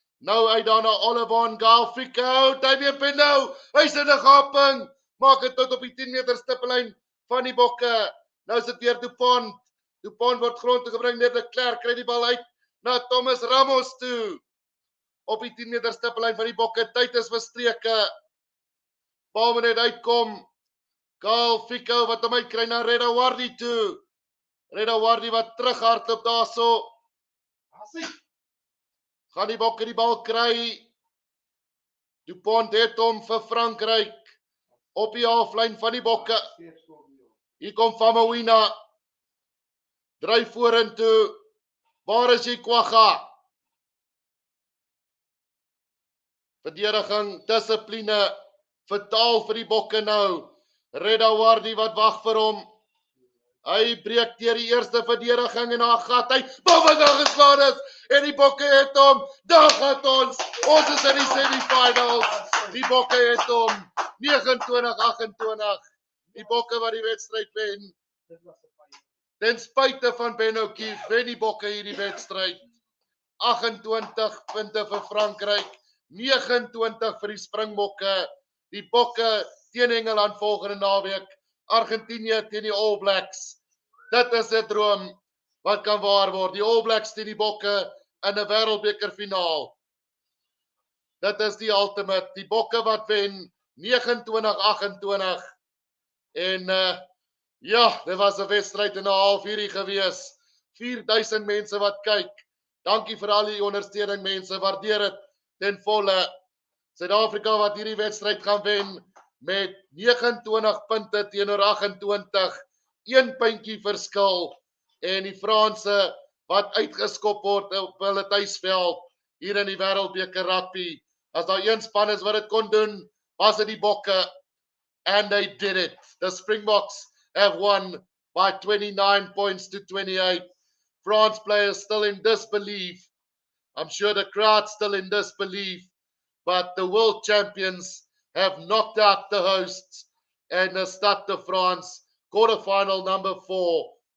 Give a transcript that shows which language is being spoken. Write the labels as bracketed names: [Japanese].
[Afrikaans] Nou uit daarna Olivon, Gaal Fiek out. Hy weer pen nou. Hy's in 'n gaping. Maak dit tot op die 10 meter stippellyn van die bokke. Nou is dit weer Dupont. Dupont word grond toe gebring deur de Klerk. Kry die bal uit na Thomas Ramos toe. Op die 10 meter stippellyn van die bokke. Tyd is verstreke. Bal moet net uitkom. Gaal Fiek wat hom uitkry na Reda Wardi toe. Reda Wardi wat terughardloop daarso. Gaan die bokke die bal kry. Dupont het hom vir Frankryk op die halflyn van die bokke. Hier kom Famawina. Dryf vorentoe. Waar is jy Kwagga? Verdediging, dissipline, vertaal vir die bokke nou. Reda Wardi wat wag vir hom. Hy breek deur die eerste verdediging en daar gat hy. Bal wat daar geslaan is en die bokke het hom. Daar gaan ons. Ons is in die semifinals. Die bokke het hom. 29-28. Die bokke wat die wedstryd wen. Ten spyte van Ben O'Keefe wen die bokke hierdie wedstryd. 28 punte vir Frankryk, 29 vir die Springbokke. Die bokke teen Engeland volgende naweek. Argentinië teen die All Blacks. Dit is 'n droom wat kan waar word. Die All Blacks teen die bokke in 'n wêreldbeker finaal. Dit is die ultimate. Die bokke wat wen 29-28. En ja, dit was 'n wedstryd en 'n half hierdie gewees. 4000 mense wat kyk. Dankie vir al die ondersteuning mense. Waardeer dit ten volle. Suid-Afrika wat hierdie wedstryd gaan wen met 29 punte teenoor 28. 1 puntjie verskil en die Franse wat uitgeskop word op hulle tuisveld hier in die wêreldbeker rugby. As daar een span is wat dit kon doen, was dit die bokke. [English] And they did it. The Springboks have won by 29 points to 28. France players still in disbelief. I'm sure the crowd's still in disbelief. But the world champions have knocked out the hosts and the Stade de France quarterfinal number 4.